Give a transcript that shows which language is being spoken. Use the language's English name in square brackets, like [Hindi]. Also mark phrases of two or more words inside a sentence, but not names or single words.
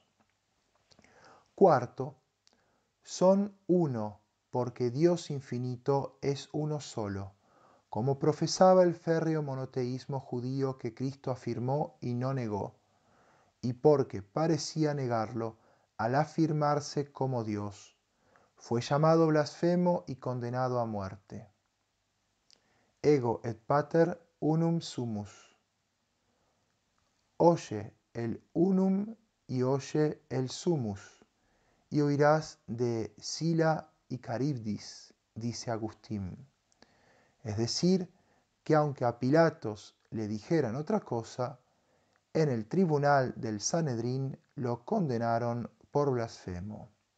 [Spanish] Cuarto, son uno, porque Dios infinito es uno solo, como profesaba el férreo monoteísmo judío que Cristo afirmó y no negó, y porque parecía negarlo al afirmarse como Dios, fue llamado blasfemo y condenado a muerte. [Latin] Ego et pater unum sumus. [Spanish] Oye el unum y oye el sumus, y oirás de Sila y Caribdis, dice Agustín. Es decir, que aunque a Pilatos le dijeran otra cosa, en el tribunal del Sanedrín lo condenaron por blasfemo.